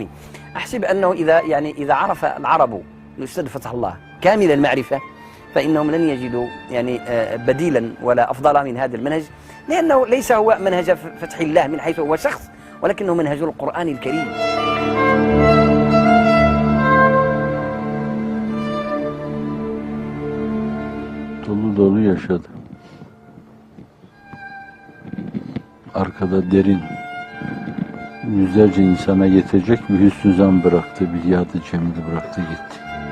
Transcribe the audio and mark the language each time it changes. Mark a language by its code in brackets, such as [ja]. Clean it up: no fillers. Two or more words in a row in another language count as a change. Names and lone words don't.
[ar] أحسب أنه إذا عرف العرب الأستاذ فتح الله كامل المعرفة فإنهم لن يجدوا يعني بديلا ولا أفضل من هذا المنهج لأنه ليس هو منهج فتح الله من حيث هو شخص ولكنه منهج القرآن الكريم. [tr] Dolu dolu yaşadı. Arkada derin, yüzlerce insana yetecek bir hüsnü zan bıraktı, bir yad-ı cemil bıraktı gitti.